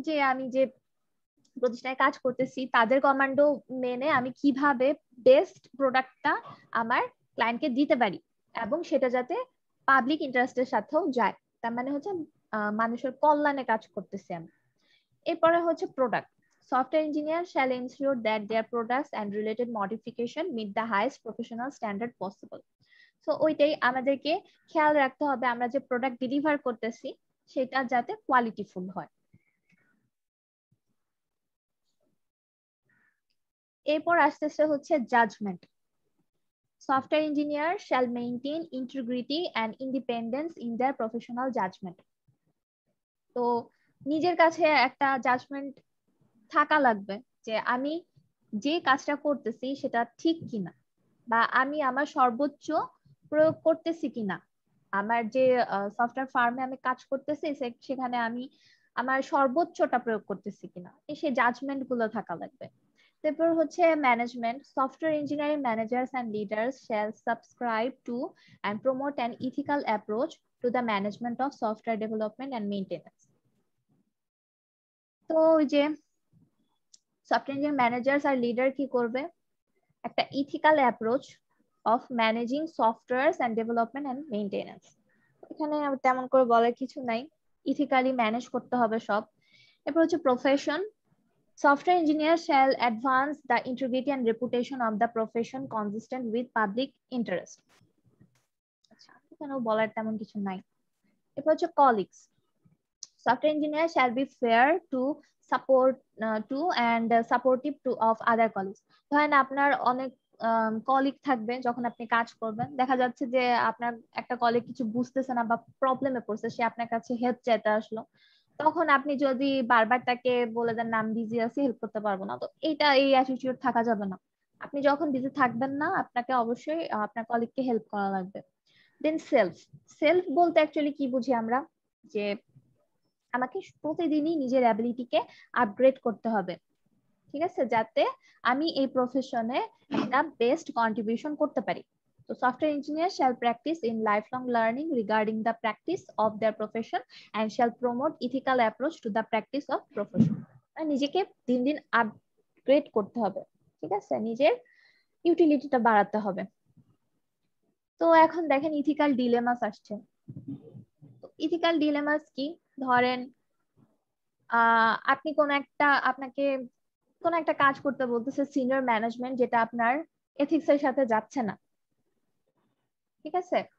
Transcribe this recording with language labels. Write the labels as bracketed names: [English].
[Bangla] আমি যে প্রতিষ্ঠানে কাজ করতেছি তাদের কমান্ডো মেনে আমি কিভাবে বেস্ট প্রোডাক্টটা আমার ক্লায়েন্টকে দিতে পারি এবং সেটা যাতে পাবলিক ইন্টারেস্টের সাথেও যায়, তার মানে হচ্ছে মানুষের কল্যাণে কাজ করতেছি আমি। এরপরে হচ্ছে product. [English] Software engineer shall ensure that their products and related modification meet the highest professional standard possible. [Bangla] So ওইটাই আমাদেরকে খেয়াল রাখতে হবে আমরা যে প্রোডাক্ট ডেলিভার করতেছি সেটা যাতে কোয়ালিটিফুল হয়। এরপর আসতেছে হচ্ছে judgement. [English] Software engineer shall maintain integrity and independence in their professional judgment. [Bangla] তো নিজের কাছে একটা জাজমেন্ট থাকা লাগবে যে আমি যে কাজটা করতেছি সেটা ঠিক কিনা, বা আমি আমার সর্বোচ্চ প্রয়োগ করতেছি কিনা, আমার যে সফটওয়্যার ফার্মে আমি কাজ করতেছি সেখানে আমি আমার সর্বোচ্চটা প্রয়োগ করতেছি কিনা, সেই জাজমেন্ট গুলো থাকা লাগবে। তারপর হচ্ছে management. [English] Software engineering managers and leaders shall subscribe to and promote an ethical approach to the management of software development and maintenance. [Bangla] তো ওই যে [English] software engineer managers [Bangla] আর লিডার কি করবে, একটা [English] Ethical approach of managing softwares and development and maintenance. [Bangla] এখানে তেমন করে বলার কিছু নাই, ইথিক্যালি ম্যানেজ করতে হবে সব। এরপর হচ্ছে profession. [English] Software engineers shall advance the integrity and reputation of the profession consistent with public interest. [Bangla] আচ্ছা, এখানেও বলার তেমন কিছু নাই। এরপর হচ্ছে colleagues. [English] Software engineers shall be fair to support to and supportive to of other colleagues. [Bangla] ধরেন আপনার অনেক কলিগ থাকবে, যখন আপনি কাজ করবেন দেখা যাচ্ছে যে আপনার একটা কলিগ কিছু বুঝতেছে না বা প্রবলেমে পড়ছে, সে আপনার কাছে হেল্প চাইতে আসলো, তখন আপনি যদি বারবার তাকে বলে দেন না আমি বিজি আছি হেল্প করতে পারবো না, তো এই অ্যাটিটিউড থাকা যাবে না। আপনি যখন বিজি থাকবেন না আপনাকে অবশ্যই আপনার কলিগকে হেল্প করা লাগবে। দেন সেলফ বলতে অ্যাকচুয়ালি কি বুঝি আমরা, যে আমাকে প্রতিদিনই নিজের অ্যাবিলিটিকে আপগ্রেড করতে হবে, ঠিক আছে, যাতে আমি এই প্রফেশনে একটা বেস্ট কন্ট্রিবিউশন করতে পারি। [English] So software engineers shall practice in lifelong learning regarding the practice of their profession and shall promote ethical approach to the practice of profession. [Bangla] নিজেকে দিন দিন আপগ্রেড করতে হবে, ঠিক আছে, নিজের ইউটিলিটিটা বাড়াতে হবে। তো এখন দেখেন ইথিক্যাল ডিলেমাস আসছে। ইথিক্যাল ডিলেমাস কি, ধরেন আপনি আপনাকে কোন একটা কাজ করতে বলতেছে সিনিয়র ম্যানেজমেন্ট, যেটা আপনার এথিক্স এর সাথে যাচ্ছে না, ঠিক আছে।